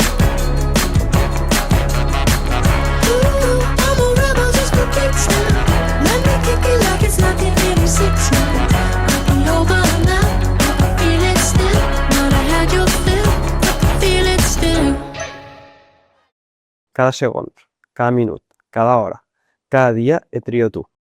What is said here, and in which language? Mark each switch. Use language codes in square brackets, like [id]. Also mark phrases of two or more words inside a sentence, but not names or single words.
[en] Ooh, I'm a rebel just for kicks now. Let me kick it like it's 1986 now. Might be over now, but I feel it still. Not I had your fill, but I feel it still. [ca] Cada segon, cada minut, cada hora, cada dia et trio tu.